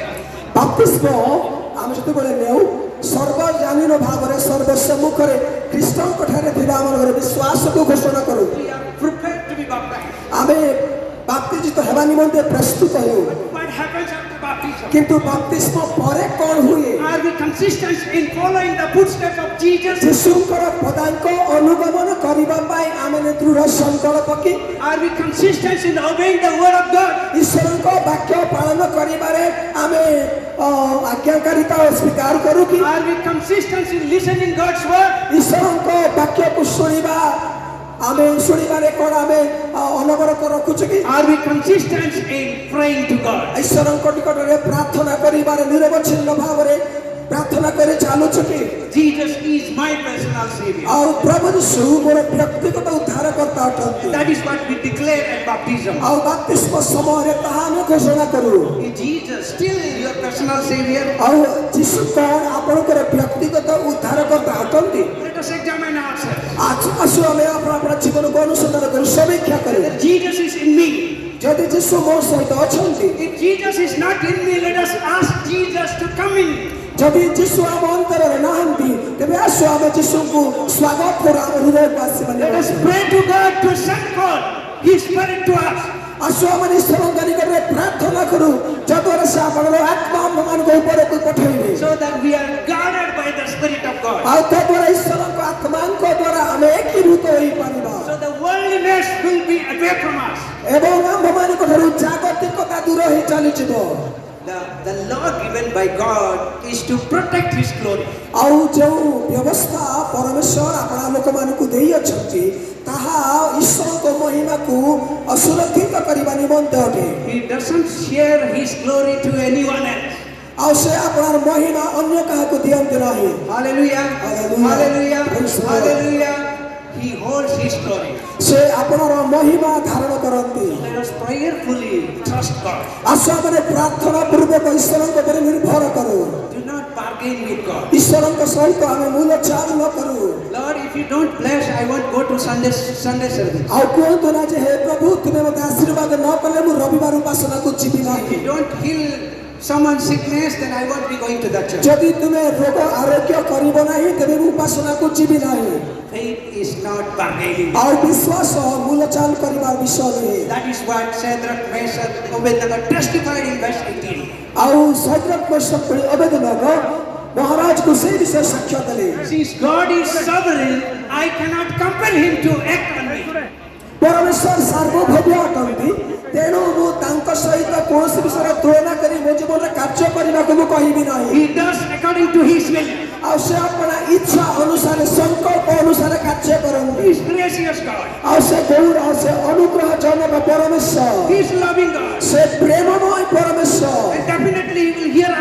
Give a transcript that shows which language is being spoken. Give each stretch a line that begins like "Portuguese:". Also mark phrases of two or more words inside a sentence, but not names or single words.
Odia: ବାପ୍ତିସ୍ମ ଆମେ ଯେତେବେଳେ ନେଉ ସର୍ବଜନୀନ ଭାବରେ ସର୍ବସମ୍ମୁଖରେ ଖ୍ରୀଷ୍ଟଙ୍କ ଠାରେ ଥିବା ଆମମାନଙ୍କର ବିଶ୍ୱାସକୁ ଘୋଷଣା କରୁ
English: We are prepared to be baptized.
Odia: ଆମେ ବାପ୍ତିଜିତ ହେବା ନିମନ୍ତେ ପ୍ରସ୍ତୁତ ହେଉ
English: What happens after baptism?
Odia: କିନ୍ତୁ ବାପ୍ତିସ୍ମ ପରେ କ'ଣ ହୁଏ
English: Are we consistent in following the footsteps of Jesus?
Odia: ଯୀଶୁଙ୍କର ପଦାଙ୍କ ଅନୁଗମନ କରିବା ପାଇଁ ଆମେ ଦୃଢ଼ ସଂକଳ୍ପ କି
English: Are we consistent in obeying the word of God?
Odia: ଈଶ୍ୱରଙ୍କ ବାକ୍ୟ ପାଳନ କରିବାରେ ଆମେ ଆଜ୍ଞାକାରିତା ସ୍ୱୀକାର କରୁ କି
English: Are we consistent in listening God's word?
Odia: ଈଶ୍ୱରଙ୍କ ବାକ୍ୟକୁ ଶୁଣିବା ଆମେ ଶୁଣିବାରେ କ'ଣ ଆମେ ଅନବରତ ରଖୁଛୁ କି
English: Are we consistent in praying to God?
Odia: ଈଶ୍ୱରଙ୍କ ନିକଟରେ ପ୍ରାର୍ଥନା କରିବାରେ ନିରବଚ୍ଛିନ୍ନ ଭାବରେ ପ୍ରାର୍ଥନା କରି ଚାଲୁଛୁ କି
English: Jesus is my personal Savior.
Odia: ଆଉ ପ୍ରଭୁ ଯୀଶୁ ମୋର ବ୍ୟକ୍ତିଗତ ଉଦ୍ଧାରକର୍ତ୍ତା ଅଟନ୍ତି
English: That is what we declare at baptism.
Odia: ଆଉ ବାପ୍ତିସ୍ମ ସମୟରେ ତାହା ଆମେ ଘୋଷଣା କରୁ
English: Is Jesus still your personal Savior?
Odia: ଆଉ ଯୀଶୁ କ'ଣ ଆପଣଙ୍କର ବ୍ୟକ୍ତିଗତ ଉଦ୍ଧାରକର୍ତ୍ତା ଅଟନ୍ତି
English: Let us examine ourselves.
Odia: ଆସୁ ଆମେ ଆପଣ ଜୀବନକୁ ଅନୁସନ୍ଧାନ କରି ସମୀକ୍ଷା କରୁ
English: Whether Jesus is in me.
Odia: ଯଦି ଯୀଶୁ ମୋ ସହିତ ଅଛନ୍ତି
English: If Jesus is not in me, let us ask Jesus to come in.
Odia: ଯଦି ଯୀଶୁ ଆମ ଅନ୍ତରରେ ନାହାନ୍ତି ତେବେ ଆସୁ ଆମେ ଯୀଶୁଙ୍କୁ ସ୍ୱାଗତ କରୁ ଆମ ହୃଦୟକୁ ଆସିବା
English: Let us pray to God to send forth His Spirit to us.
Odia: ଆସୁ ଆମେ ଈଶ୍ୱରଙ୍କ ନିକଟରେ ପ୍ରାର୍ଥନା କରୁ ଯଦ୍ୱାରା ସେ ଆପଣଙ୍କ ଆତ୍ମା ଆମମାନଙ୍କ ଉପରକୁ ପଠାଇବେ
English: So that we are guarded by the Spirit of God.
Odia: ଆଉ ତଦ୍ୱାରା ଈଶ୍ୱରଙ୍କ ଆତ୍ମାଙ୍କ ଦ୍ୱାରା ଆମେ ଏକୀଭୂତ ହୋଇପାରିବା
English: So the worldliness will be away from us.
Odia: ଏବଂ ଆମ୍ଭମାନଙ୍କ ଠାରୁ ଜାଗତିକତା ଦୂର ହୋଇ ଚାଲିଯିବ
English: The law given by God is to protect His glory.
Odia: ଆଉ ଯେଉଁ ବ୍ୟବସ୍ଥା ପରମେଶ୍ୱର ଆପଣ ଲୋକମାନଙ୍କୁ ଦେଇଅଛନ୍ତି ତାହା ଈଶ୍ୱରଙ୍କ ମହିମାକୁ ସୁରକ୍ଷିତ କରିବା ନିମନ୍ତେ ଅଟେ
English: He doesn't share His glory to anyone else.
Odia: ଆଉ ସେ ଆପଣଙ୍କର ମହିମା ଅନ୍ୟ କାହାକୁ ଦିଅନ୍ତି ନାହିଁ
English: Hallelujah. Hallelujah. Hallelujah. Praise the Lord. Hallelujah. He holds His glory.
Odia: ସେ ଆପଣଙ୍କର ମହିମା ଧାରଣ କରନ୍ତି
English: Let us prayerfully trust God.
Odia: ଆସ ଆମେ ପ୍ରାର୍ଥନା ପୂର୍ବକ ଈଶ୍ୱରଙ୍କ ଉପରେ ନିର୍ଭର କରୁ
English: Do not bargain with God.
Odia: ଈଶ୍ୱରଙ୍କ ସହିତ ଆମେ ମୂଲଚାଲ ନ କରୁ
English: Lord, if you don't bless, I won't go to Sunday service.
Odia: ଆଉ କୁହନ୍ତୁ ନା ଯେ ହେ ପ୍ରଭୁ ତୁମେ ମୋତେ ଆଶୀର୍ବାଦ ନ କଲେ ମୁଁ ରବିବାର ଉପାସନାକୁ ଯିବି
English: If
Odia: ନାହିଁ
English: you don't heal someone's sickness, then I won't be going to that church.
Odia: ଯଦି ତୁମେ ରୋଗ ଆରୋଗ୍ୟ କରିବ ନାହିଁ ତେବେ ମୁଁ ଉପାସନାକୁ ଯିବି ନାହିଁ
English: Faith is not bargaining.
Odia: ଆଉ ବିଶ୍ୱାସ ମୂଲଚାଲ କରିବାର ବିଷୟ ନୁହେଁ
English: That is what Shadrach, Meshach, Abednego testified in verse 18.
Odia: ଆଉ ସଦ୍ରକ ମେଶକ ଭଳି ଅବେଦନେଗୋ ମହାରାଜକୁ ସେଇ ବିଷୟ ସାକ୍ଷ୍ୟ ଦେଲେ
English: Since God is sovereign, I cannot compel Him to act on me.
Odia: ପରମେଶ୍ୱର ସାର୍ବଭୌମ ଅଟନ୍ତି ତେଣୁ ମୁଁ ତାଙ୍କ ସହିତ କୌଣସି ବିଷୟରେ ତୁଳନା କରି ମୋ ଜୀବନରେ କାର୍ଯ୍ୟ କରିବାକୁ ମୁଁ କହିବି ନାହିଁ
English: He does according to His will.
Odia: ଆଉ ସେ ଆପଣ ଇଚ୍ଛା ଅନୁସାରେ ସଂକଳ୍ପ ଅନୁସାରେ କାର୍ଯ୍ୟ କରନ୍ତି
English: He is gracious God.
Odia: ଆଉ ସେ ଗୌର ସେ ଅନୁଗ୍ରହଜନକ ପରମେଶ୍ୱର
English: He is loving God.
Odia: ସେ ପ୍ରେମମୟ ପରମେଶ୍ୱର
English: And definitely He will